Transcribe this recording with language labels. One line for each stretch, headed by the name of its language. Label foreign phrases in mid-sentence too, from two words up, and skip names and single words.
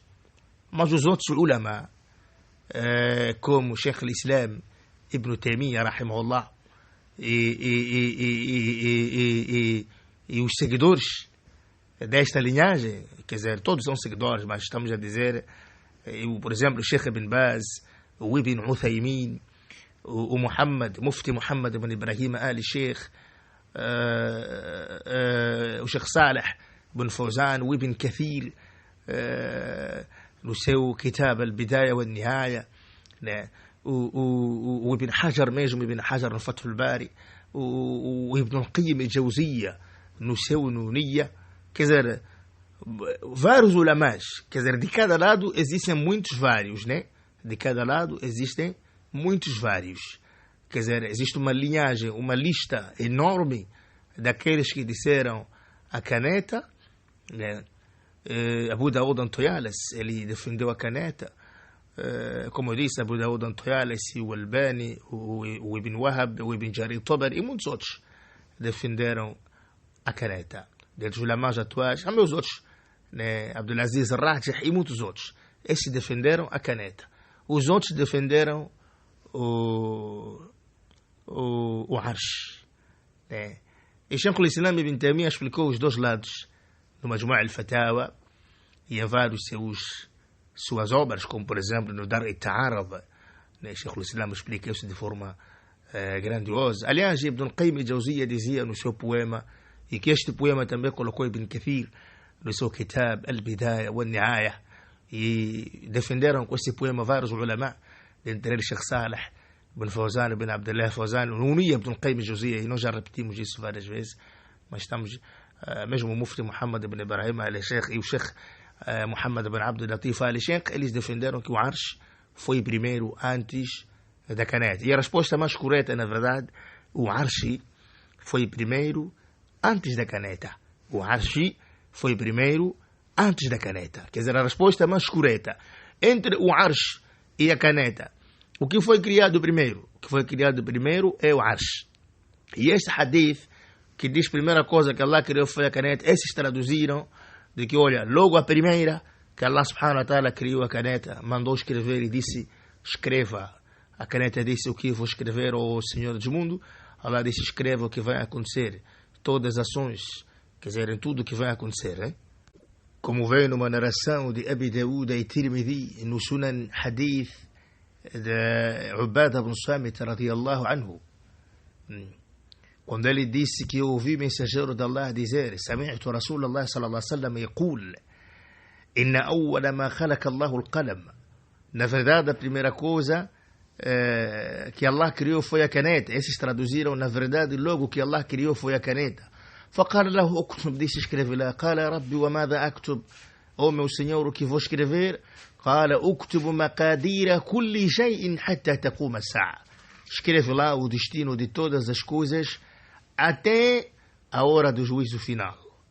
Portuguese: Mas os outros ulama, como o Sheikh al-Islam Ibn Taymiyyah, rahimahullah, e os seguidores desta linhagem, quer dizer, todos são seguidores, mas estamos a dizer, por exemplo, o Sheikh Ibn Baz, o Ibn Uthaymin, o Mufti Muhammad ibn Ibrahim al-Sheikh, o Sheikh Saleh ibn Fawzan, o Ibn Kathir, no seu Kitab al-Bidaya wa al-Nihaya, o Ibn Hajar mesmo, Ibn Hajar no Fath al-Bari, o Ibn al-Qayyim al-Jawziyya no seu Nuniyya. Quer dizer, vários ulamás, quer dizer, de cada lado existem muitos vários, né? De cada lado existem muitos vários. Quer dizer, existe uma linhagem, uma lista enorme daqueles que disseram a caneta, né? Abu Daud Antoyalas, ele defendeu a caneta. Como eu disse, Abu Daud Antoyalas, o Albani, o Ibn Wahab, o Ibn Jarir Tabari e muitos outros defenderam a caneta. Dentre os ulamás atuais, há meus outros, né? Abdulaziz Rajih e muitos outros. Esses defenderam a caneta. Os outros defenderam o Arsh, né? E Shaykh al-Islam Ibn Taymiyyah explicou os dois lados no Majmu' al-Fatawa e em vários suas obras, como por exemplo no Dar al-Ta'arud, né? Shaykh al-Islam explica isso de forma grandiosa. Aliás, Ibn al-Qayyim al-Jawziyya dizia no seu poema, e que este poema também colocou Ibn Kathir no seu Kitab al-Bidaya wa al-Nihaya, e defenderam com esse poema vários ulama, dentre eles Sheikh Saleh ibn Fawzan, ibn Abdullah Fawzan, o Nuniyya Ibn al-Qayyim al-Jawziyya, e nós já repetimos isso várias vezes, mas estamos, mesmo o Mufti Muhammad ibn Ibrahim al-Sheikh e o Sheikh Muhammad ibn Abdul Latif al-Sheikh, eles defenderam que o Arsh foi primeiro antes da caneta. E a resposta mais correta, na verdade, o Arsh foi primeiro antes da caneta. O Arsh foi primeiro antes da caneta. Quer dizer, a resposta mais correta. Entre o Arsh e a caneta, o que foi criado primeiro? O que foi criado primeiro é o Arsh. E este hadith, que diz a primeira coisa que Allah criou foi a caneta, esses traduziram de que, olha, logo a primeira que Allah
Arabic: سبحانه وتعالى
Portuguese: criou a caneta, mandou escrever e disse, escreva. A caneta disse, o que vou escrever, ó Senhor do mundo? Allah disse, escreva o que vai acontecer. Todas as ações, quer dizer, em tudo o que vai acontecer, hein? Como vem numa narração de Abi Daud e Tirmidhi, no Sunan Hadith de Ubadah ibn Samit
Arabic: رضي الله عنه,
Portuguese: quando ele disse que eu ouvi o mensageiro de Allah dizer,
Arabic: سمعت رسول الله صلى الله عليه وسلم يقول إن أول ما خلق الله القلم.
Portuguese: Na verdade, a primeira coisa que Allah criou foi a caneta. Esses traduziram, na verdade, logo que Allah criou foi a caneta.
Arabic: فقال له اكتب,
Portuguese: disse escreve lá.
Arabic: قال ربي وماذا أكتب?
Portuguese: Oh meu Senhor, o que vou escrever?
Arabic: قال اكتب مقادير كل شيء حتى تقوم الساعة.
Portuguese: Escreve lá o destino de todas as coisas até a hora do juízo final.